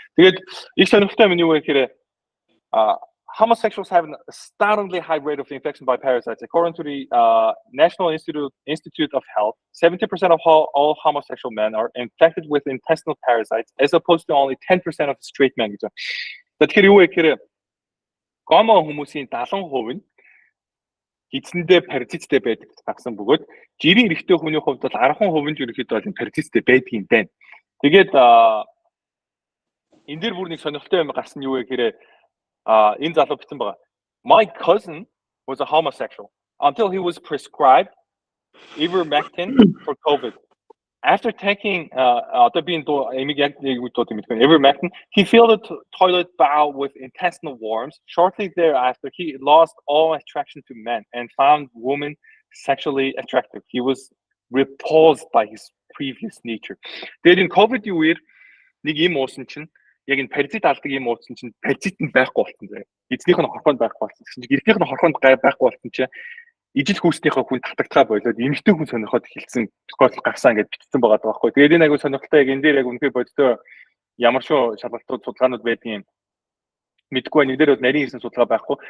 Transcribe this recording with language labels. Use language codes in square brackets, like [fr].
[mn] Тэгээд их сонирхолтой юм юу вэ гэхээр [en] homosexuals have a startlingly high rate of infection by parasites. According to the National Institute of Health, 70% of all homosexual men are infected with intestinal parasites, as opposed to only 10% of straight men. [mn] Тэгэхээр юу вэ гэхээр гомо хүмүүсийн 70% нь эцэндээ паразиттэй байдаг гэсэн бөгөөд жирийн эрэгтэй хүний хувьд бол 10% нь ерөнхийдөө бол паразиттэй байдаг юм байна. Тэгээд энэ дэр бүр нэг сонирхолтой юм гарсан юу вэ гэхээр энэ залуу бичсэн байгаа. [en] My cousin was a homosexual until he was prescribed ivermectin for COVID. After taking ivermectin, he filled the toilet bowl with intestinal worms. Shortly thereafter, he lost all attraction to men and found women sexually attractive. He was repulsed by his previous nature. [mn] Тэгээд энэ COVID-ийн үеэр нэг юм уусан чинь яг энэ паразит алдаг юм уусан чинь паразит нь байхгүй болсон заяа. Эзнийх нь хорхоонд байхгүй болсон. Гэртнийх нь хорхоонд байхгүй болсон чинь ижил хүүснийхээ хүн татагдгаа болоод эмэгтэй хүн сонирхоод эхэлсэн тохиолдол гарсан гэж бичсэн байгаа байхгүй. Тэгээд энэ агуу сонирхолтой яг энэ дээр яг үнэхээр бодтой ямар шүү шалгалтууд судалгаанууд байдгийг мэдгүй байна. Энд дээр бол нарийн хийсэн судалгаа байхгүй.